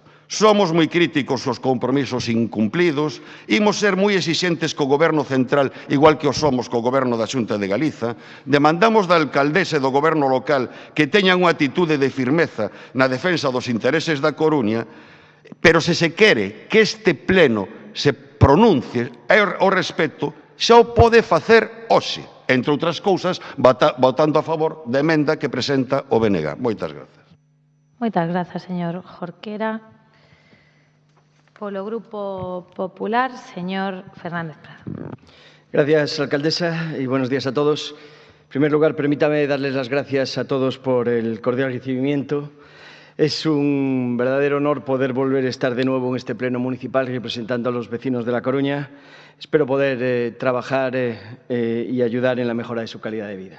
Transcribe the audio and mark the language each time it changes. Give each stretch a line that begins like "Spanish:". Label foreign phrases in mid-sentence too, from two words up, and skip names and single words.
Galician: Somos moi críticos cos compromisos incumplidos, imos ser moi exixentes co Goberno central, igual que o somos co Goberno da Xunta de Galiza, demandamos da alcaldesa e do Goberno local que teñan unha atitude de firmeza na defensa dos intereses da Coruña, pero se se quere que este pleno se pronuncie ao respecto, xa o pode facer hoxe, entre outras cousas, votando a favor da emenda que presenta o BNG. Moitas grazas. Moitas grazas, señor Jorquera. Polo Grupo Popular, señor Fernández Prado.
Spanish: Gracias, alcaldesa, y buenos días a todos. En primer lugar, permítame darles las gracias a todos por el cordial recibimiento. Es un verdadero honor poder volver a estar de nuevo en este pleno municipal representando a los vecinos de La Coruña. Espero poder trabajar y ayudar en la mejora de su calidad de vida.